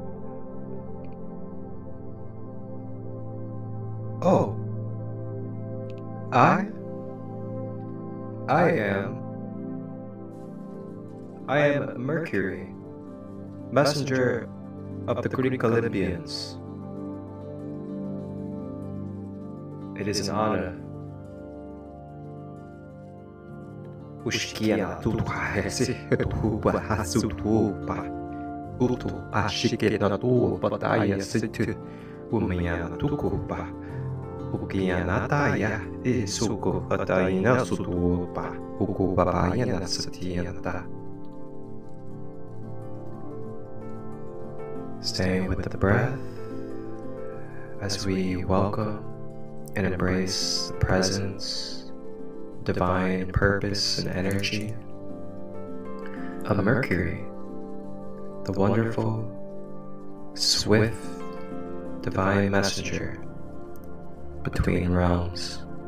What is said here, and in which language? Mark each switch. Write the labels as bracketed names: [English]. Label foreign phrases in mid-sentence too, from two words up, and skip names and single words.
[English] Oh, I am Mercury, messenger of the Greek Olympians. It is an honor. Ushkia tutu hesi tu bahasu tu pa utu ashike na tu pataya situ umya tuku pa ukia nataya isuko patayina sutu pa uku papaya na satiyanta. Staying with the breath as we welcome and embrace the presence, divine purpose and energy of Mercury, the wonderful, swift, divine messenger between realms.